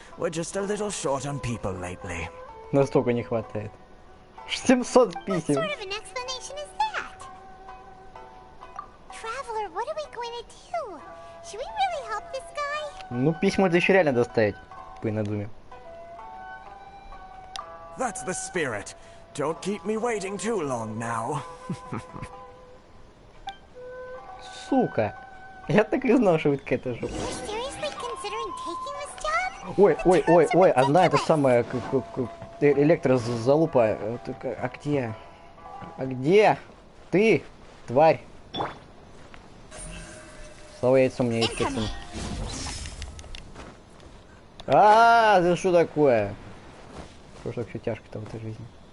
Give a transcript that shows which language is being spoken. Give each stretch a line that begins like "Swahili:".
English: We're just a little short on people lately.
Russian: Настолько не хватает. 700
English: What
Russian: писем.
English: sort of an explanation is that? Traveler, what are we going to do? Should we really help this guy?
Russian: Ну, письма это еще реально доставить. По Инадзуме.
English: That's the spirit. Don't keep me waiting too long now.
Russian: Сука. Я так и знал, что вы какая-то жопа.
English: You're seriously considering taking this job?
Russian: Ой, ой, ой, ой, одна это самая электрозалупа. А где? А где? Ты, тварь. Слава яйцу у меня есть, пацан. Да что такое? Что ж так все тяжко-то в этой жизни?